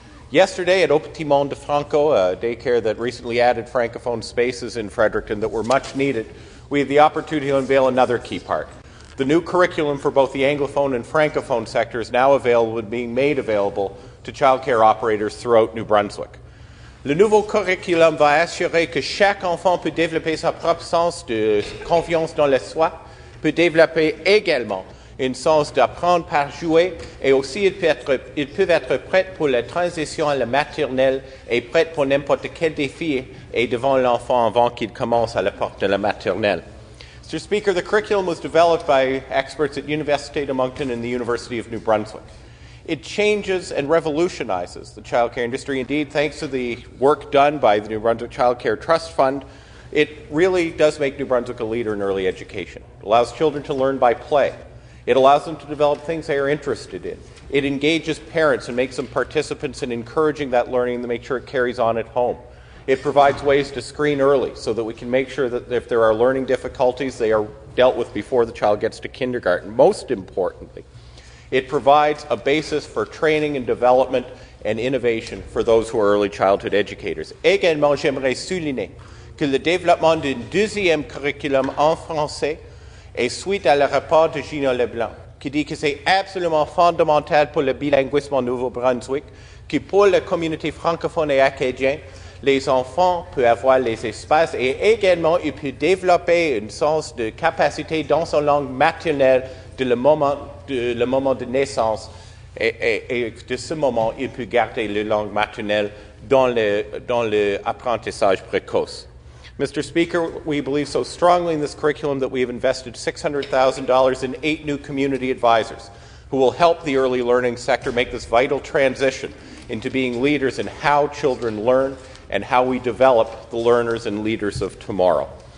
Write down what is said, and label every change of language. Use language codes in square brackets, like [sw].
[en] Yesterday at Au Petit Monde de Franco, a daycare that recently added Francophone spaces in Fredericton that were much needed, we had the opportunity to unveil another key part. The new curriculum for both the Anglophone and Francophone sector is now available and being made available to childcare operators throughout New Brunswick. [fr] Le nouveau curriculum va assurer que chaque enfant peut développer sa propre sens de confiance dans le soi, peut développer également un sens d'apprendre par jouer, et aussi ils peuvent être prêts pour la transition à la maternelle et prêts pour n'importe quel défi et devant l'enfant avant qu'il commence à la porte de la maternelle. [en] Mr. Speaker, the curriculum was developed by experts at Université de Moncton and the University of New Brunswick. It changes and revolutionizes the childcare industry. Indeed, thanks to the work done by the New Brunswick Child Care Trust Fund, it really does make New Brunswick a leader in early education. It allows children to learn by play. It allows them to develop things they are interested in. It engages parents and makes them participants in encouraging that learning to make sure it carries on at home. It provides ways to screen early so that we can make sure that if there are learning difficulties, they are dealt with before the child gets to kindergarten. Most importantly, it provides a basis for training and development and innovation for those who are early childhood educators. [fr] Également, j'aimerais souligner que le développement d'un deuxième curriculum en français est suite à le rapport de Gino Leblanc, qui dit que c'est absolument fondamental pour le bilinguisme au Nouveau-Brunswick, que pour la communauté francophone et acadienne, les enfants peuvent avoir les espaces et également ils peuvent développer un sens de capacité dans sa langue maternelle le moment de naissance et de ce moment, il peut garder la langue maternelle dans l'apprentissage précoce. [en] Mr. Speaker, we believe so strongly in this curriculum that we have invested $600,000 in 8 new community advisors who will help the early learning sector make this vital transition into being leaders in how children learn and how we develop the learners and leaders of tomorrow.